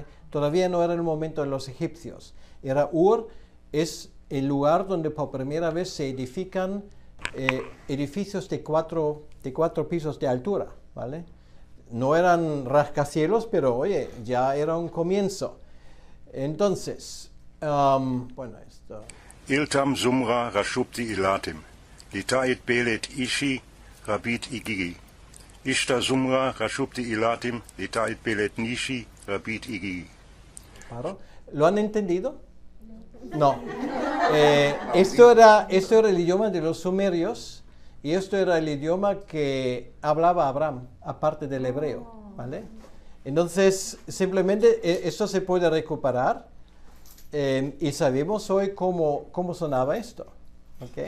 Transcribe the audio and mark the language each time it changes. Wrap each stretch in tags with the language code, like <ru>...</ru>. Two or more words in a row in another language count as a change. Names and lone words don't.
<es>Todavía no era el momento de los egipcios. Ur es el lugar donde por primera vez se edifican edificios de cuatro pisos de altura, ¿vale? No eran rascacielos, pero oye, ya era un comienzo. Entonces, bueno, esto.</es> <akk>Iltam Sumra Rashubti Ilatim, Litait Belet Ishi, Rabit Igigi. Ishta Sumra Rashubti Ilatim, Litait Belet Nishi, Rabit Igigi.</akk> <es>¿Lo han entendido? No. Esto era el idioma de los sumerios, y esto era el idioma que hablaba Abraham, aparte del hebreo, ¿vale? Entonces, simplemente esto se puede recuperar, y sabemos hoy cómo sonaba esto, ¿ok?</es>